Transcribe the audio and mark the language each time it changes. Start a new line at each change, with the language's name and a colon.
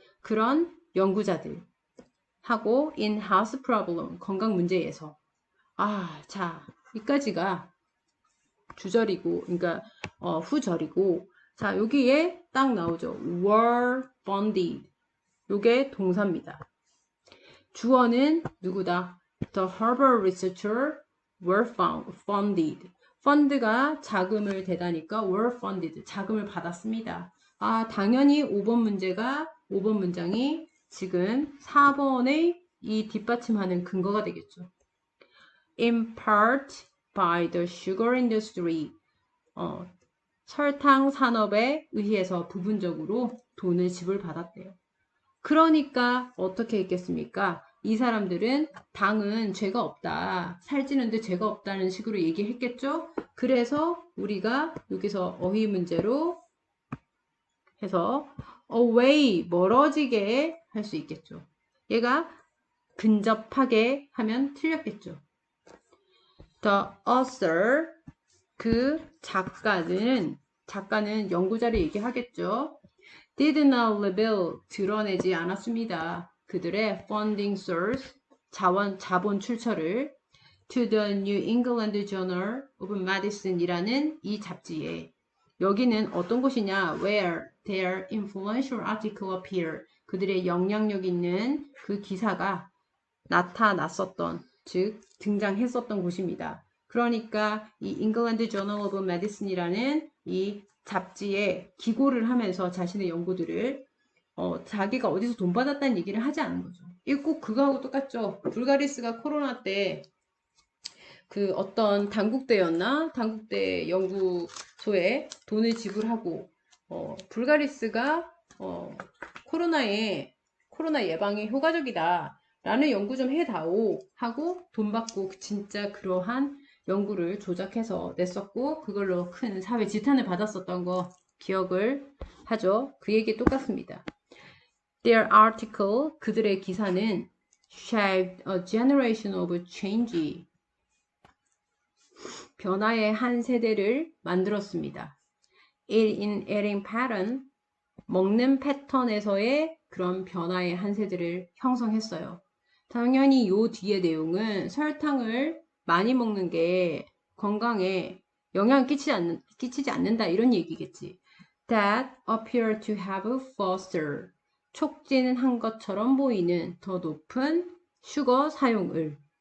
Korean: 그런 연구자들 하고
English: in health problem
Korean: 건강 문제에서 자 여기까지가 주절이고 그러니까 후절이고 자 여기에 딱 나오죠.
English: were funded
Korean: 요게 동사입니다. 주어는 누구다?
English: The Harvard researcher were funded.
Korean: 펀드가 자금을 대다니까
English: were funded.
Korean: 자금을 받았습니다. 당연히 5번 문장이 지금 4번의 이 뒷받침하는 근거가 되겠죠.
English: In part by the sugar industry.
Korean: 설탕 산업에 의해서 부분적으로 돈을 지불받았대요. 그러니까 어떻게 했겠습니까? 이 사람들은 당은 죄가 없다. 살찌는데 죄가 없다는 식으로 얘기했겠죠? 그래서 우리가 여기서 어휘 문제로 해서 away 멀어지게 할 수 있겠죠. 얘가 근접하게 하면 틀렸겠죠.
English: The author
Korean: 그 작가는 연구자를 얘기하겠죠.
English: did not reveal
Korean: 드러내지 않았습니다. 그들의
English: funding source
Korean: 자본 출처를 to the New England Journal of Medicine이라는 이 잡지에 여기는 어떤 곳이냐?
English: Where their influential article appear
Korean: 그들의 영향력 있는 그 기사가 나타났었던 즉 등장했었던 곳입니다. 그러니까 이 England Journal of Medicine이라는 이 잡지에 기고를 하면서 자신의 연구들을 자기가 어디서 돈 받았다는 얘기를 하지 않은 거죠. 이거 꼭 그거하고 똑같죠. 불가리스가 코로나 때 그 어떤 당국대였나? 당국대 연구소에 돈을 지불하고 불가리스가 코로나 예방에 효과적이다 라는 연구 좀 해다오 하고 돈 받고 진짜 그러한 연구를 조작해서 냈었고 그걸로 큰 사회 지탄을 받았었던 거 기억을 하죠. 그 얘기 똑같습니다.
English: Their article
Korean: 그들의 기사는
English: shaped a generation of change
Korean: 변화의 한 세대를 만들었습니다.
English: In adding pattern
Korean: 먹는 패턴에서의 그런 변화의 한세들을 형성했어요. 당연히 요 뒤에 내용은 설탕을 많이 먹는 게 건강에 영향을 끼치지 않는다 이런 얘기겠지.
English: That appear to have fostered
Korean: 촉진한 것처럼 보이는 더 높은 슈거 사용을.